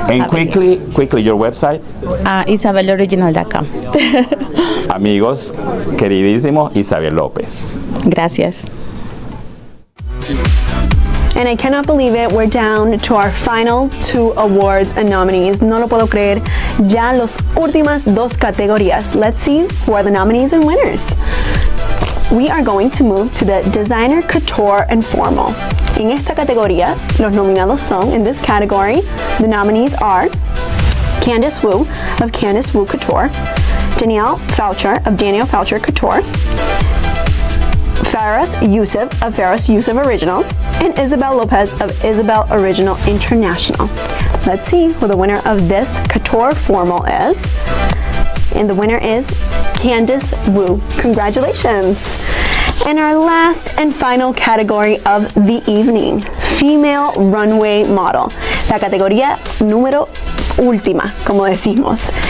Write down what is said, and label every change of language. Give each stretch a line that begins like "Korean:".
English: And quickly, your website? IsabelOriginal.com.
Spanish: Amigos, queridísimo Isabel López. Gracias.
English: And I cannot believe it, we're down to our final 2 awards and nominees.
Spanish: No lo puedo creer. Ya las últimas 2 categorías.
English: Let's see who are the nominees and winners. We are going to move to the Designer, Couture, and Formal.
Spanish: En esta categoría, los nominados son,
English: in this category, the nominees are Candice Wu of Candice Wu Couture, Danielle Foucher of Danielle Foucher Couture, Faris Youssef of Faris Youssef Originals, and Isabel Lopez of Isabel Original International. Let's see who the winner of this Couture Formal is. And the winner is Candice Wu. Congratulations. And our last and final category of the evening, Female Runway Model.
Spanish: La categoría número última, como decimos.